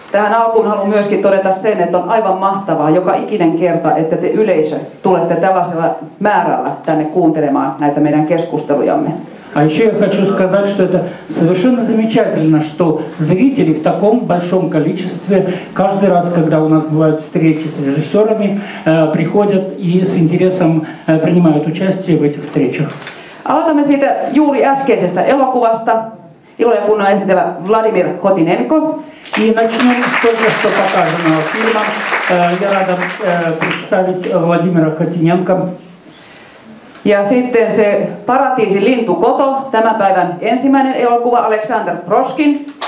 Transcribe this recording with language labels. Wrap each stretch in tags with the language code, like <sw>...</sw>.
<fi>Tähän alkuun haluan myöskin todeta sen, että on aivan mahtavaa joka ikinen kerta, että te yleisö tulette tällaisella määrällä tänne kuuntelemaan näitä meidän keskustelujamme.</fi> <ru>А еще я хочу сказать, что это совершенно замечательно, что зрители в таком большом количестве каждый раз, когда у нас бывают встречи с режиссерами, приходят и с интересом принимают участие в этих встречах.</ru> <fi>Aloitamme siitä juuri äskeisestä elokuvasta. Ilo ja kunnia esitellä Vladimir Kotinenko.</fi> <ru>И начнем с только что показанного фильма. Я рада представить Владимира Хотиненко.</ru> <fi>Ja sitten se Paratiisin lintukoto, tämän päivän ensimmäinen elokuva, Alexander Proskin.</fi>